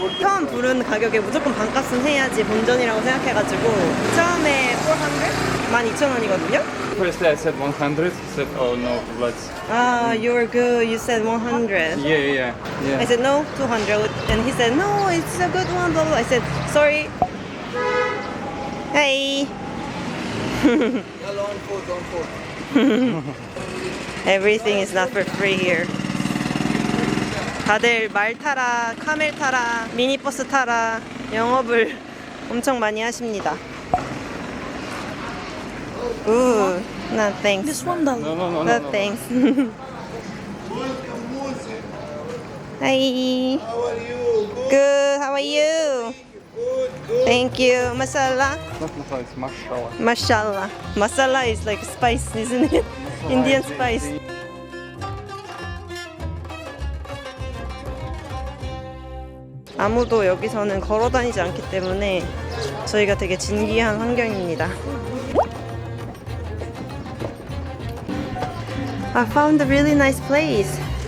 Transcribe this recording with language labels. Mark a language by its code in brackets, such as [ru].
[ko] 처음 부른 가격에 무조건 반값은 해야지 본전이라고 생각해가지고 처음에 400? 12,000원이거든요? [en] first I said 100, he said, oh no, let's. Ah, you're good. You said 100. Yeah. I said no, 200. And he said, no, it's a good one, blah, blah. I said, sorry. Hey. Everything is not for free here. [ko] 다들 말 타라, 카멜 타라, 미니버스 타라 영업을 엄청 많이 하십니다. [en] Ooh, no thanks. This one does. No thanks. Hi. How are you? Good. How are you? Thank you. Masala. Not masala, it's mashallah. Mashallah. Masala is like spice, isn't it? Indian spice. [ko] 아무도 여기서는 걸어 다니지 않기 때문에 저희가 되게 진기한 환경입니다. [en] I found a really nice place.